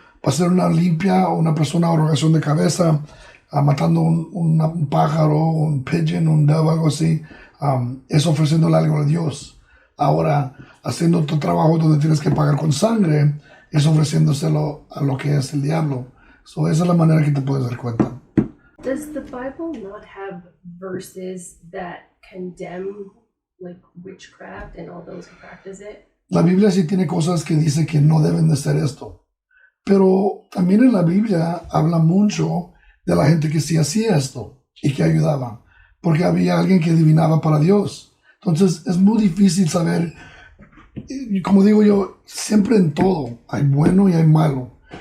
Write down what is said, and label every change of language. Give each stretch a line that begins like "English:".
Spanish: Para hacer una limpia o una persona erogación de cabeza, matando un pájaro, un pigeon, un dove, algo así, es ofreciéndole algo a Dios. Ahora, haciendo tu trabajo donde tienes que pagar con sangre, es ofreciéndoselo a lo que es el diablo. So, esa es la manera que te puedes dar cuenta.
English: Does the Bible not have verses that condemn like witchcraft and all those who practice it?
Spanish: La Biblia sí tiene cosas que dice que no deben de ser esto. Pero también en la Biblia habla mucho de la gente que sí hacía esto. y que ayudaba, porque había alguien que adivinaba para Dios. Entonces es muy difícil saber, y como digo yo, siempre en todo hay bueno y hay malo.